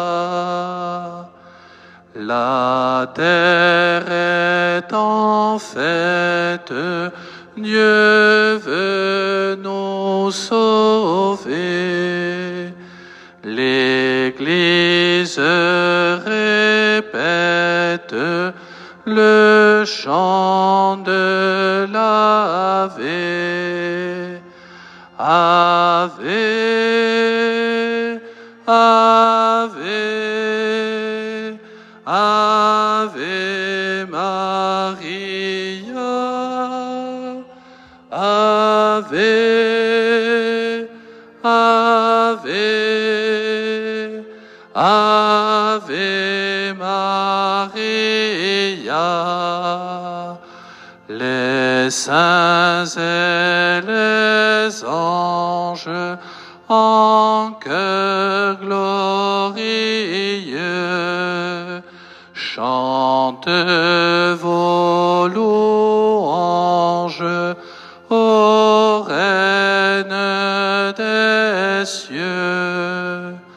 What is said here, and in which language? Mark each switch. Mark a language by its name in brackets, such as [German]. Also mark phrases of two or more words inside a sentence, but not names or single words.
[French] La terre est en fête, Dieu veut nous sauver. L'Église répète le chant de l'Ave. [Latin] Ave, Ave, Ave Maria, Ave, Ave, Ave Maria. [French] Les saints et les anges en chœur glorieux chantent vos louanges, ô Reine des cieux.